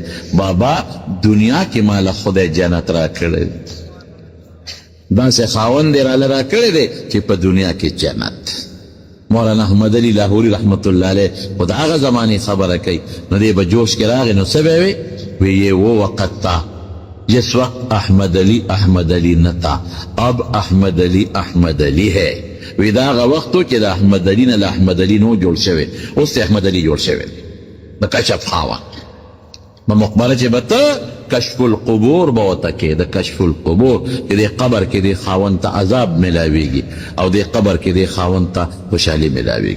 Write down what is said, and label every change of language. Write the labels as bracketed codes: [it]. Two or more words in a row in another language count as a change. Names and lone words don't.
[ps] بابا دنیا کې ماله خدای جنت را کړی دی، داسې خاوند یې راله را کړی دی چې په دنیا کې جنت. مولانا احمد علی لاهوري رحمت الله علیه خو د هغه زمانې خبره کوي. نو دی به جوش کې راغی، نو څه به وی؟ [ur] وی یہ وہ وقت تھا جس وقت احمد علی نہ تھا، اب احمد علی ہے. [ps] وی دا هغه وخت و چې د احمد علی نه له احمد علی نو جوړ شوی، اوس احمد علی جوړ شوی د کشف خاوند. په مقبره چې به ته کشف القبور به ورته کې، د کشف القبور چې دې قبر کې دې خاوند ته عذاب ملاویږي او دې قبر کې دې خاوند ته خوشحالي ملاویږي.